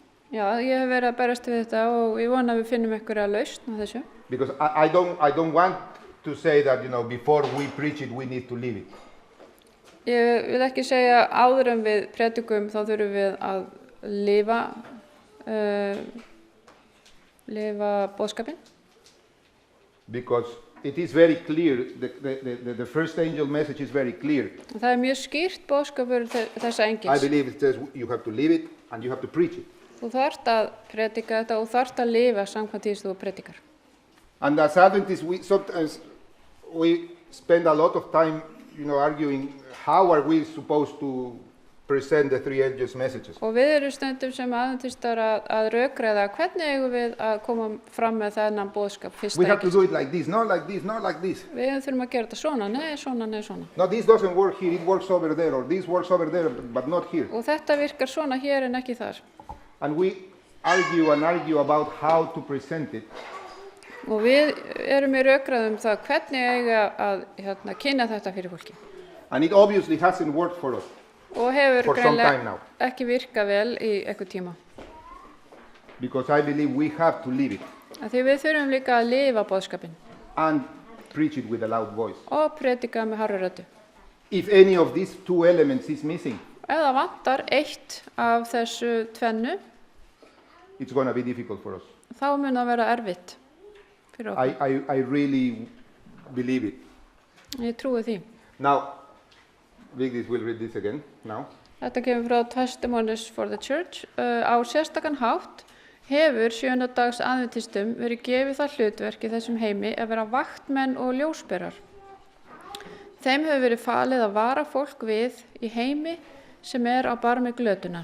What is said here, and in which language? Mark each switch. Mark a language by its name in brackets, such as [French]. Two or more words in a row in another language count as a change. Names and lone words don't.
[Icelandic] Já, ég hef verið að berast við þetta og ég vona að við finnum einhverja lausn á þessu. [English] Because I don't want to say that, before we preach it, we need to live it. [Icelandic] Ég vil ekki segja áður en við predikum þá þurfum við að lifa boðskapinn. [English] Because it is very clear, the first angel message is very clear. [Icelandic] Það mjög skýrt boðskapur þessa engils. [English] I believe it says you have to live it. and you have to preach it. [Icelandic] Þú þarft að predika þetta og þarft að lifa samkvæmt því sem þú predikar. [English] And as Adventists, sometimes we spend a lot of time, arguing how are we supposed to present the three angels' messages. [Icelandic] Og við erum stundum sem adventistar að rökræða hvernig eigum við að koma fram með þennan boðskap fyrsta. [English] We have to do it like this, not like this, not like this. [Icelandic] Við þurfum að gera þetta svona, nei, svona, nei, svona. [English] No, this doesn't work here, it works over there, or this works over there, but not here. [Icelandic] Og þetta virkar svona hér en ekki þar. [English] And we argue and argue about how to present it. [Icelandic] Og við erum í rökræðum það hvernig eiga að kynna þetta fyrir fólki. [English] And it obviously hasn't worked for us. [Icelandic] Og hefur [English] For some time now. [Icelandic] ekki virkað vel í eitthvað tíma. [English] Because I believe we have to live it. [Icelandic] Því við þurfum líka að lifa boðskapinn. [English] And preach it with a loud voice. [Icelandic] Og predika með hárri röddu. [English] If any of these two elements is missing, [Icelandic] Ef það vantar eitt af þessu tvennu, [English] it's going to be difficult for us. [Icelandic] þá mun það vera erfitt fyrir okkur. [English] I really believe it. [Icelandic] Ég trúi því. [English] Now, Vigdis will read this again now. [Icelandic] Þetta kemur frá Testimonies for the Church. Á sérstakann hátt hefur sjöndadags aðventistum verið gefið það hlutverk í þessum heimi að vera vaktmenn og ljósberar. Þeim hefur verið falið að vara fólk við í heimi sem á barmi glötunar.